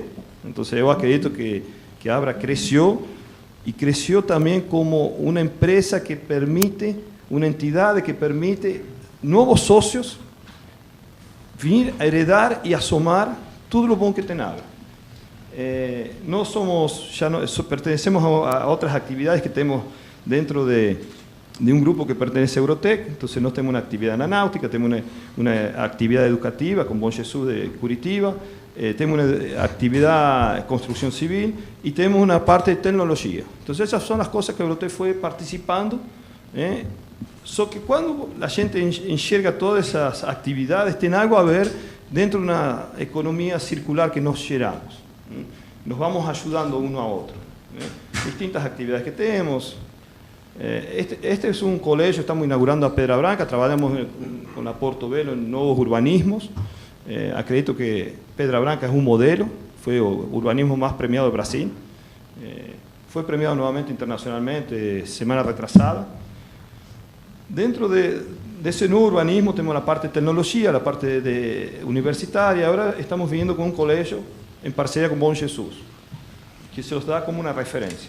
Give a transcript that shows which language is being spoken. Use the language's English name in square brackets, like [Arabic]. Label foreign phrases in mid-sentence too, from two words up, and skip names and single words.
[Portuguese] Então, eu acredito que Abra cresceu, e cresceu também como uma empresa que permite, uma entidade que permite novos sócios vir a heredar e a somar tudo o bom que tem Abra. Nós pertencemos a outras atividades que temos dentro de [Spanish] un grupo que pertenece a Eurotec. [Portuguese] Entonces nós temos uma atividade na náutica, temos uma atividade educativa com Bom Jesus de Curitiba, temos uma atividade de construção civil e temos uma parte de tecnologia. Então essas são as coisas que a Eurotec foi participando. Só que quando a gente enxerga todas essas atividades, tem algo a ver dentro de uma economia circular que nós geramos. Nos vamos ajudando uno a outro. [Spanish] Distintas actividades que temos. Este es un colegio, estamos inaugurando a Pedra Branca, trabajamos con la Porto Velo en nuevos urbanismos. Acredito que Pedra Branca es un modelo, fue el urbanismo más premiado de Brasil. Fue premiado nuevamente internacionalmente semana retrasada. Dentro de ese nuevo urbanismo tenemos la parte de tecnología, la parte universitaria. Ahora estamos viviendo con un colegio en parcería con Bom Jesus, que se los da como una referencia.